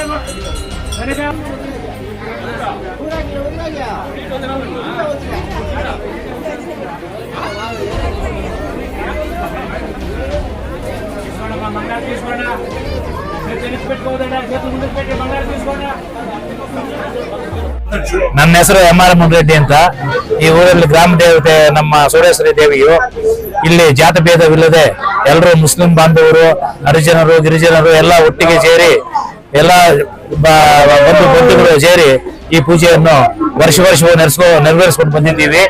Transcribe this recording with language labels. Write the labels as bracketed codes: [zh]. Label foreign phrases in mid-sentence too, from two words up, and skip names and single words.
[te] మంగారు తీసుకోండి పెట్టుకోదండి చేతులు ముందుకు పెట్టి మంగారు తీసుకోండి. [kn] ನನ್ನ ಹೆಸರು MR ಮುನ್ರೆಡ್ಡಿ ಅಂತ. ಈ ಊರಲ್ಲಿ ಗ್ರಾಮ ದೇವತೆ ನಮ್ಮ ಸೋಡೇಶ್ವರಿ ದೇವಿಯು. ಇಲ್ಲಿ ಜಾತಿ ಭೇದವಿಲ್ಲದೆ ಎಲ್ಲರೂ ಮುಸ್ಲಿಂ ಬಾಂಧವರು, ಹರಿಜನರು, ಗಿರಿಜನರು ಎಲ್ಲ ಒಟ್ಟಿಗೆ ಸೇರಿ ಎಲ್ಲ ಬಂಧುಗಳು ಸೇರಿ ಈ ಪೂಜೆಯನ್ನು ವರ್ಷವೂ ನೆರವೇರಿಸ್ಕೊಂಡು ಬಂದಿದ್ದೀವಿ.